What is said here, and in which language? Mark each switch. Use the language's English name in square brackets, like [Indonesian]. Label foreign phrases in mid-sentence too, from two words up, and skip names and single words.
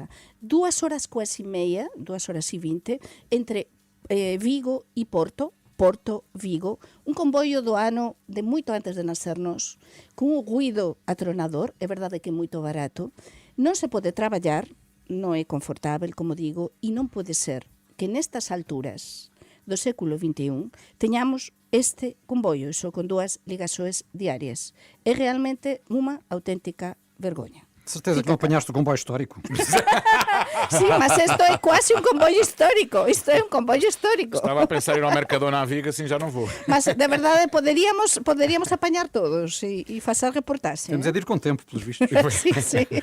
[Galician] 2 horas quase e meia, 2 horas e 20, entre Vigo e Porto, Porto-Vigo, un comboio do ano de moito antes de nacernos, con un ruido atronador, é verdade que é moito barato, non se pode traballar, non é confortável, como digo, e non pode ser que nestas alturas do século XXI teñamos este comboio, só con 2 ligaxoes diarias. É realmente unha auténtica vergoña. [Portuguese] Certeza que não apanhaste o comboio histórico. [Galician] Sí, mas isto é quase un comboio histórico. Isto é un comboio histórico. [Portuguese] Estava a pensar em ir ao Mercadona à Viga, assim já não vou. [Galician] Mas, de verdade, poderíamos apañar todos e facer reportaxe. [Portuguese] Temos é de ir com tempo, pelos vistos. [Galician] Sí, sí.